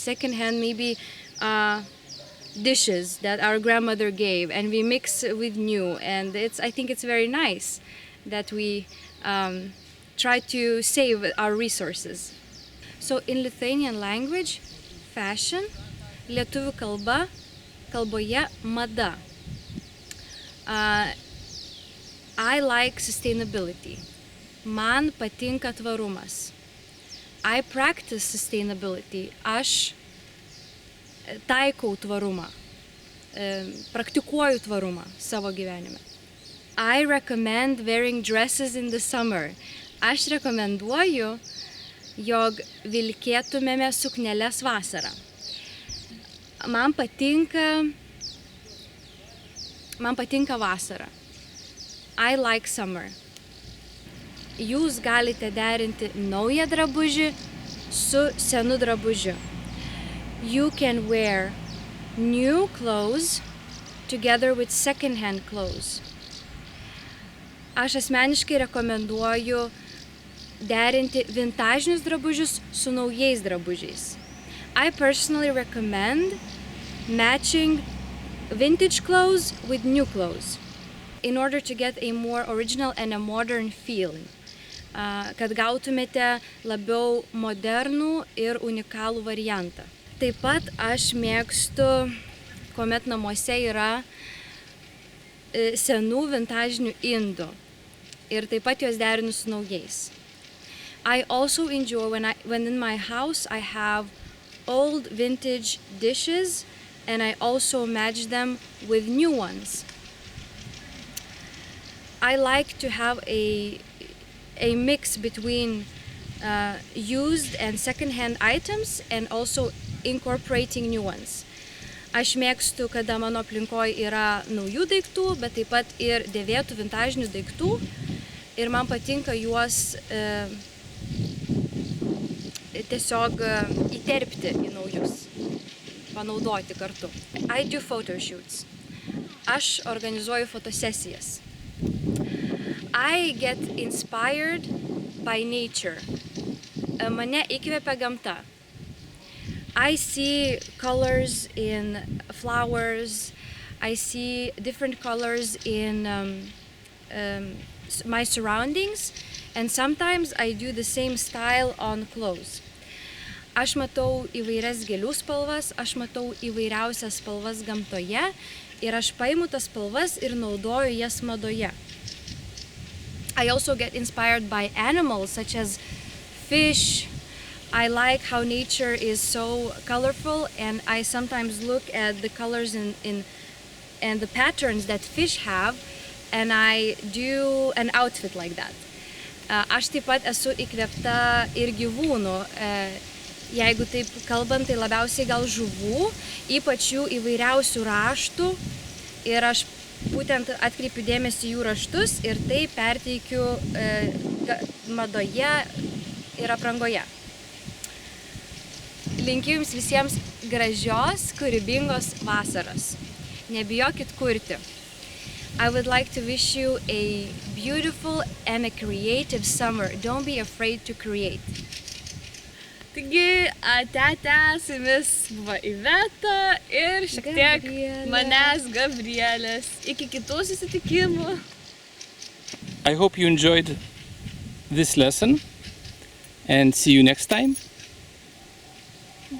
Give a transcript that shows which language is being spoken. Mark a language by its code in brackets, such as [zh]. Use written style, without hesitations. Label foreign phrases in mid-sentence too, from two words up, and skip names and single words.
[en] Secondhand, maybe dishes that our grandmother gave, and we mix with new. And I think it's very nice that we try to save our resources. So in Lithuanian language, fashion, [lt] lietuvių kalboje mada. [en] I like sustainability. [lt] Man patinka tvarumas. [en] I practice sustainability. [lt] Aš taikau tvarumą, praktikuoju tvarumą savo gyvenime. [en] I recommend wearing dresses in the summer. [lt] Aš rekomenduoju, jog vilkėtumėme sukneles vasarą. Man patinka vasara. [en] I like summer. [lt] Jūs galite derinti naują drabužį su senu drabužiu. [en] You can wear new clothes together with second-hand clothes. [lt] Aš asmeniškai rekomenduoju derinti vintažinius drabužius su naujais drabužiais. [en] I personally recommend matching vintage clothes with new clothes in order to get a more original and a modern feeling. [lt] Kad gautumėte labiau modernų ir unikalų variantą. Taip pat aš mėgstu kuomet namuose yra senų vintažinių indų ir taip pat juos derinu su naujais. [en] I also enjoy when in my house I have old vintage dishes and I also match them with new ones. I like to have a mix between used and second-hand items and also incorporating new ones. [lt] Aš mėgstu, kada mano aplinkoje yra naujų daiktų, bet taip pat ir dėvėtų vintažinių daiktų ir man patinka juos tiesiog įterpti į naujus, panaudoti kartu. [en] I do photo shoots. [lt] Aš organizuoju fotosesijas. [en] I get inspired by nature. [lt] Mane įkvepia gamta. [en] I see colors in flowers. I see different colors in my surroundings. And sometimes I do the same style on clothes. [lt] Aš matau įvairias gėlių spalvas, aš matau įvairiausias spalvas gamtoje ir aš paimu tas spalvas ir naudoju jas madoje. [en] I also get inspired by animals such as fish. I like how nature is so colorful and I sometimes look at the colors and the patterns that fish have and I do an outfit like that. [lt] Aš taip pat esu įkvėpta ir gyvūnų. Jeigu taip kalbant, tai labiausiai gal žuvų, ypač jų įvairiausių raštų ir aš būtent atkreipiu dėmesį jų raštus ir tai perteikiu madoje ir aprangoje. Linkiu jums visiems gražios, kūrybingos vasaros. Nebijokit kurti. [en] I would like to wish you a beautiful and a creative summer. Don't be afraid to create. [lt] Taigi, tete, su jumis buvo Iveta ir šiek tiek manęs Gabrielės. Iki kitų susitikimų. [en] I hope you enjoyed this lesson and see you next time.